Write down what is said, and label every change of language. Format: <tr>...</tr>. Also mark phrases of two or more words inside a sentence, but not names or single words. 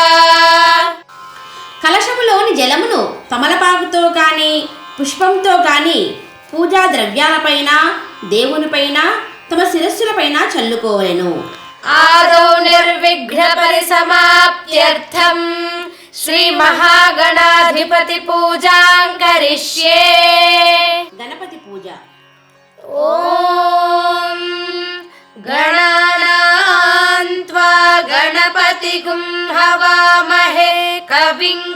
<te>కలశములోని జలమును తమలపాకుతో కానీ పుష్పంతో కానీ పూజా ద్రవ్యాలపైన దేవునిపైన తమ శిరస్సులపైన చల్లుకోవలెను.</te> <sa>ఆదౌ నిర్విఘ్న పరిసమాప్త్యర్థం श्रीमहागणाधिपति पूजां करिष्ये। गणपति पूजा। ॐ गणानां त्वा गणपतिगुं हवामहे कविं</sa>